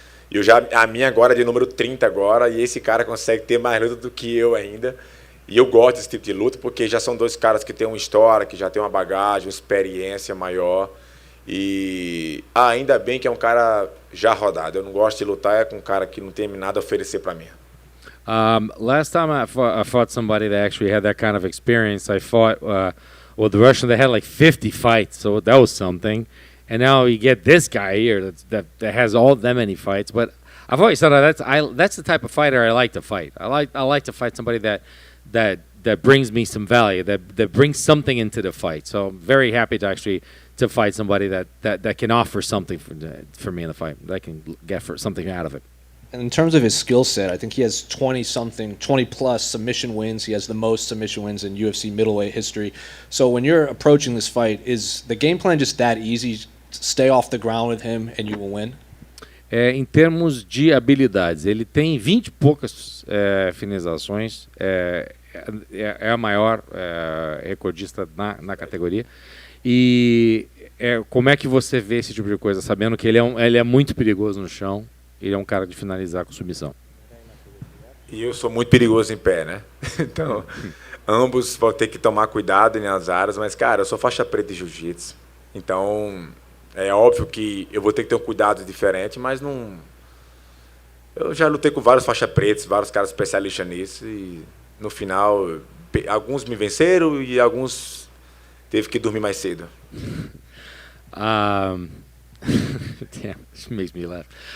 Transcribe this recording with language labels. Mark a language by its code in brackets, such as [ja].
[pt] E a minha agora é de número 30 agora, e esse cara consegue ter mais luta do que eu ainda. E eu gosto desse tipo de luta, porque já são dois caras que têm uma história, que já têm uma bagagem, uma experiência maior. E ainda bem que é um cara já rodado. Eu não gosto de lutar com um cara que não tem nada a oferecer para mim. [en] Last time I fought somebody that actually had that kind of experience, I fought... the Russian, they had like 50 fights, so that was something. And now you get this guy here that has all that many fights. But I've always thought that's the type of fighter I like to fight. I like to fight somebody that brings me some value, that brings something into the fight. So I'm very happy to fight somebody that can offer something for me in the fight. That I can get something out of it. And in terms of his skill set, I think he has 20 plus submission wins. He has the most submission wins in UFC middleweight history. So when you're approaching this fight, is the game plan just that easy? Stay off the ground with him and you will win? [pt] Em termos de habilidades, ele tem 20 e poucas finalizações, é a maior recordista na categoria. E como é que você vê esse tipo de coisa, sabendo que ele é muito perigoso no chão? Ele é um cara de finalizar com submissão. E eu sou muito perigoso em pé, né? Então, ambos vão ter que tomar cuidado nas áreas, mas, cara, eu sou faixa preta de jiu-jitsu. Então, é óbvio que eu vou ter que ter um cuidado diferente, mas não... Eu já lutei com vários faixa pretos, vários caras especialistas nisso, e no final, alguns me venceram e alguns teve que dormir mais cedo. [en] Damn, this makes me laugh.